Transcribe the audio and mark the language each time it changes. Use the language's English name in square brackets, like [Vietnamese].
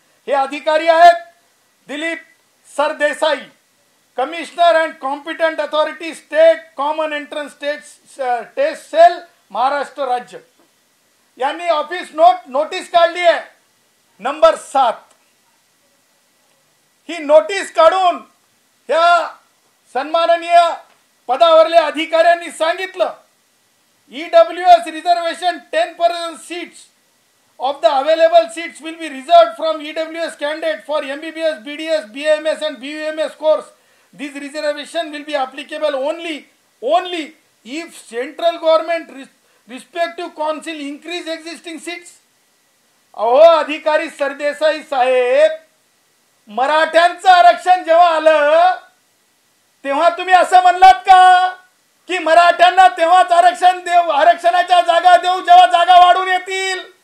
[Marathi] हे अधिकारी आहेत Dilip Sardesai, commissioner and competent authority state common entrance taste sale Maharashtra राज्य, यांनी ऑफिस नोटीस काढली आहे नंबर 7. ही नोटीस काढून ह्या सन्माननीय पदावरल्या अधिकाऱ्यांनी सांगितलं, [English] EWS reservation 10% seats of the available seats will be reserved from EWS candidate for MBBS, BDS, BAMS and BUMS course. This reservation will be applicable only if central government respective council increase existing seats. [Marathi] अहो अधिकारी सरदेसाई साहेब, मराठ्यांचं आरक्षण जेव्हा आलं तेव्हा तुम्ही असं म्हणलात का की मराठ्यांना तेव्हाच आरक्षणाच्या जागा देऊ जेव्हा जागा वाढून येतील?